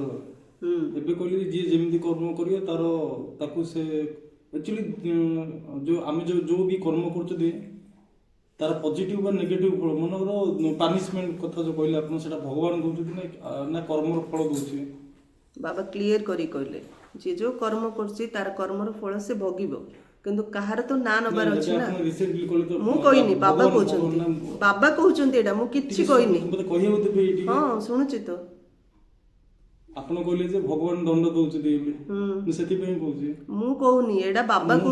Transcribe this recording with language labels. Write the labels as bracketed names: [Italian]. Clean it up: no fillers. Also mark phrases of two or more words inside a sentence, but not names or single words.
[Odia] ଏବେ କହିଲି ଯିଏ ଯେମିତି କର୍ମ କରିବ ତାକୁ ସେ ଆକ୍ଚୁଆଲି ଯୋଉ ଆମେ ଯୋଉ ବି କର୍ମ କରୁଛନ୍ତି ତାର ପଜିଟିଭ ବା ନେଗେଟିଭ ଫଳ, ମନେକର ପାନିଶମେଣ୍ଟ କଥା ଯୋଉ କହିଲେ ଆପଣ, ସେଟା ଭଗବାନ ଦଉଛନ୍ତି ନା କର୍ମର ଫଳ ଦଉଛି? ବାବା କ୍ଲିୟର କରି କହିଲେ ଯେ ଯୋ କର୍ମ କରଛି ତାର କର୍ମର ଫଳ ସେ ଭୋଗିବ କିନ୍ତୁ କାହାର ତ ନା ନବାର ଅଛି ନା। ରିସେଣ୍ଟଲି କହିଲେ ତ ମୁଁ କହିନି, ବାବା ଭଗବାନ- କହୁଛନ୍ତି, ଭଗବାନ- ବାବା କହୁଛନ୍ତି ଏଇଟା, ମୁଁ କିଛି କହିନି। ମତେ କହିବାକୁ ଦେବେ ଏଇଠି। ହଁ ଶୁଣୁଛି ତ। ଆପଣ କହିଲେ ଯେ ଭଗବାନ ଦଣ୍ଡ ଦଉଛନ୍ତି ବୋଲି, ମୁଁ ସେଥିପାଇଁ କହୁଛି। ମୁଁ କହୁନି, ଏଇଟା ବାବା ମୁଁ